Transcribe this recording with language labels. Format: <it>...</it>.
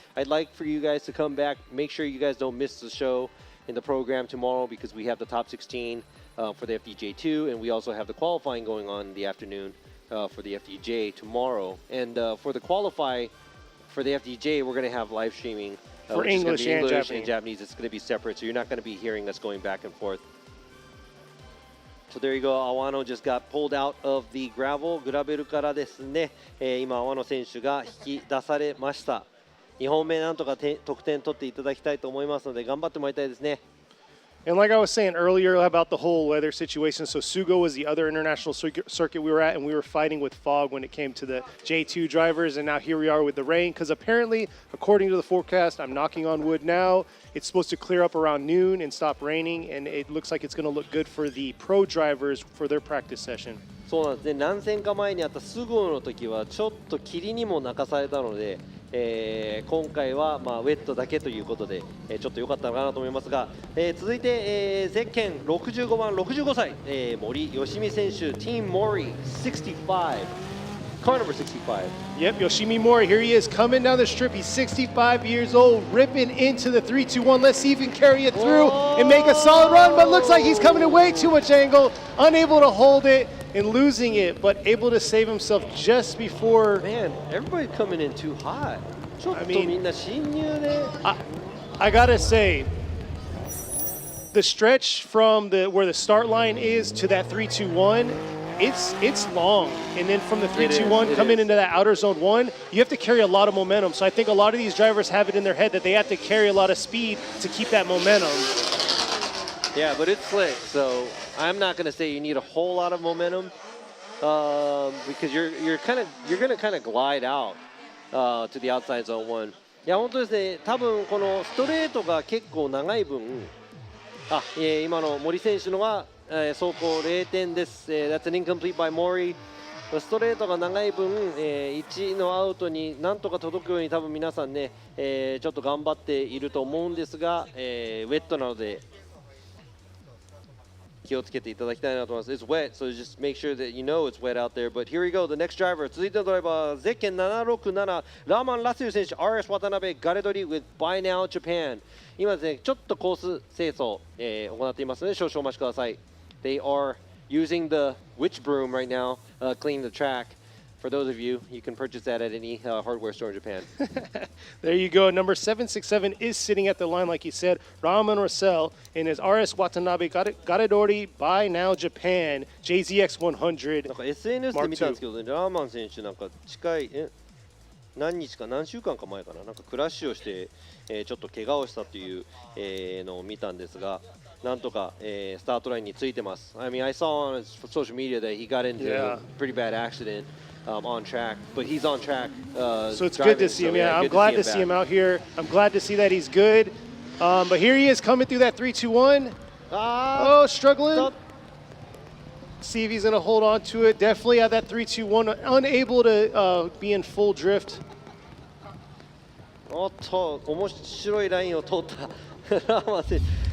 <en>I'd like for you guys to come back. Make sure you guys don't miss the show in the program tomorrow because we have the top 16 for the FDJ2, and we also have the qualifying going on in the afternoon for the FDJ tomorrow. And for the qualify for the FDJ, we're going to have live streaming for English and Japanese. It's going to be separate, so you're not going to be hearing us going back and forth. So there you go. Awano just got pulled out of the gravel.</en> <ja>グラベルからですね、今、Awano選手が引き出されました。2本目なんとか得点取っていただきたいと思いますので頑張ってもらいたいですね。</ja> <en>And like I was saying earlier about the whole weather situation, so Sugo was the other international circuit we were at, and we were fighting with fog when it came to the J2 drivers, and now here we are with the rain, because apparently, according to the forecast, I'm knocking on wood now, it's supposed to clear up around noon and stop raining, and it looks like it's going to look good for the pro drivers for their practice session.</en> <ja>そうなんですね。何戦か前にあったスゴの時はちょっと霧にも泣かされたので、今回はまあウェットだけということで、ちょっと良かったのかなと思いますが、続いて、ゼッケン65番65歳、森吉美選手、</ja> <en>Team Mori 65, car number 65. Yep, Yoshimi Mori, here he is coming down the strip. He's 65 years old, ripping into the 3-2-1. Let's see if he can carry it through and make a solid run, but looks like he's coming in way too much angle, unable to hold it and losing it, but able to save himself just before. Man, everybody coming in too hot. I mean,</en> <ja>みんな侵入ね。</ja> <en>I gotta say, the stretch from where the start line is to that 3-2-1, it's long, and then from the 3-2-1 coming into that outer zone 1, you have to carry a lot of momentum. So I think a lot of these drivers have it in their head that they have to carry a lot of speed to keep that momentum. Yeah, but it's slick, so I'm not going to say you need a whole lot of momentum because you're going to kind of glide out to the outside zone 1.</en> <ja>いや本当ですね。多分このストレートが結構長い分、今の森選手のは走行0点です。</ja> <en>That's an incomplete by Mori.</en> <ja>ストレートが長い分、1のアウトになんとか届くように多分皆さんね、ちょっと頑張っていると思うんですが、ウェットなので気をつけていただきたいなと思います。</ja> <en>It's wet, so just make sure that you know it's wet out there. But here we go, the next driver.</en> <ja>続いてのドライバー、ゼッケン767、ラーマン・ラスユ選手、RS 渡辺、ガレドリ with Buy Now Japan。今ですね、ちょっとコース清掃、行っていますので少々お待ちください。</ja> <en>They are using the witch broom right now, cleaning the track. For those of you, you can purchase that at any hardware store in Japan. There you go. Number 767 is sitting at the line, like you said. Raman Russell in his RS Watanabe Garedori Buy Now Japan JZX100.</en> <ja>なんか SNS で見たんですけどね、ラーマン選手なんか近い何週間か前かな、なんかクラッシュをして、ちょっと怪我をしたという、のを見たんですが、なんとか、スタートラインについてます。</ja> <en>I mean, I saw on his social media that he got into a pretty bad accident. On track, but he's on track. So it's driving, good to see him. so, Yeah, I'm glad to see him out here. I'm glad to see that he's good. But here he is coming through that 3-2-1. Oh, struggling. See if he's going to hold on to it. Definitely at that 3-2-1, unable to be in full drift.</en> <ja>おっと、面白いラインを通ったラーマン選手。</ja>